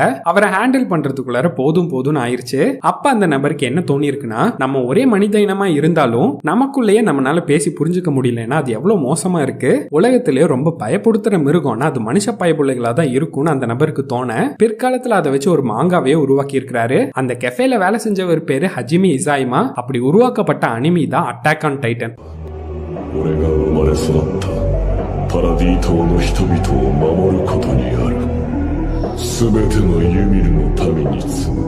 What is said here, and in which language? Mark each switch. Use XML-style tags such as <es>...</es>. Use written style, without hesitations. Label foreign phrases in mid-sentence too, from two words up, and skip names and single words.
<ta>அவரை ஹேண்டில் பண்றதுக்குள்ளார போதும் போதும்னு ஆயிருச்சு. அப்ப அந்த நபருக்கு என்ன தோணி இருக்குன்னா, நம்ம ஒரே மனித இனமா இருந்தாலும் நமக்குள்ளேயே நம்மளால பேசி புரிஞ்சுக்க முடியலன்னா அது எவ்வளவு மோசமா இருக்கு. உலகத்திலேயே ரொம்ப பயப்படுத்துற மிருகம்னா அது மனுஷ பயப்புள்ளைகளா தான் இருக்கும்னு அந்த நபருக்கு தோண பிற்காலத்துல அதை வச்சு ஒரு மாங்காவே உருவாக்கி இருக்கிறாரு. அந்த கெஃபேல வேலை செஞ்சவர் பேரு ஹஜிமி இசாயிமா. அப்படி உருவாக்கப்பட்ட அனிமி தான் அட்டாக் ஆன் டைட்டன்.</ta> <ja>俺が生まれ育ったパラディ島の人々を守ることにある。全てのユミルの民に継ぐ。</ja>